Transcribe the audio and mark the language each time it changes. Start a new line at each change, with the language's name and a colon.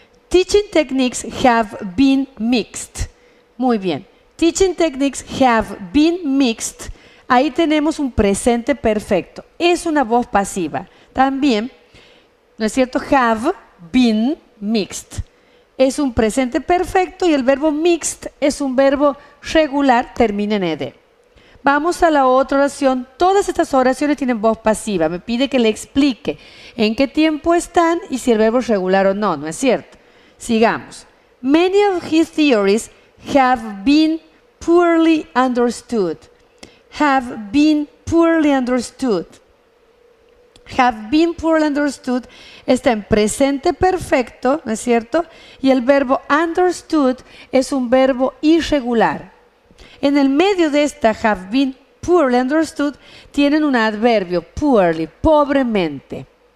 English: Teaching techniques have been mixed.
Spanish: Muy bien.
English: Teaching techniques have been mixed.
Spanish: Ahí tenemos un presente perfecto. Es una voz pasiva. También, ¿no es cierto?
English: Have been mixed.
Spanish: Es un presente perfecto y el verbo mixed es un verbo regular, termina en ed. Vamos a la otra oración. Todas estas oraciones tienen voz pasiva. Me pide que le explique en qué tiempo están y si el verbo es regular o no, ¿no es cierto? Sigamos.
English: Many of his theories have been poorly understood. Have been poorly understood. Have been poorly understood
Spanish: está en presente perfecto, ¿no es cierto? Y el verbo understood es un verbo irregular. En el medio de esta
English: have been poorly understood
Spanish: tienen un adverbio, poorly, pobremente.